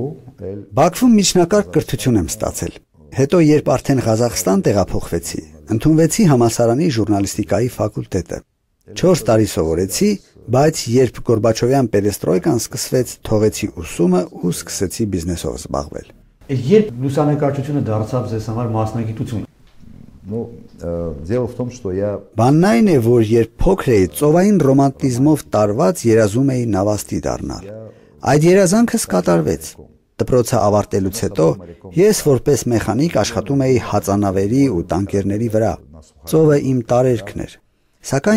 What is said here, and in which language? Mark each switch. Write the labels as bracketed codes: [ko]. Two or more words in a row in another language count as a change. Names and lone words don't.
[hy] Բաքվում միջնակարգ կրթություն եմ ստացել։ Հետո երբ արդեն Ղազախստան տեղափոխվեցի, ընդունվեցի համալսարանի ժուրնալիստիկայի ֆակուլտետը։ 4 տարի սովորեցի, բայց երբ Գորբաչովյան պերեստրոյկան սկսվեց, թողեցի ուսումը ու սկսեցի բիզնեսով զբաղվել։ Երբ լուսանկարչությունը դարձավ ձեզ համար մասնագիտություն։ [ru] Дело в том, что я [hy] Բանն այն է, որ երբ փոքր էի, ծովային ռոմանտիզմով տարված երազում էի նավաստի դառնալ։ Այդ երազանքս կատարվեց։ Դպրոցը ավարտելուց հետո ես որպես մեխանիկ աշխատում էի հածանավերի ու տանկերների վրա։ Ծովը իմ տարերքն էր։ Սակայն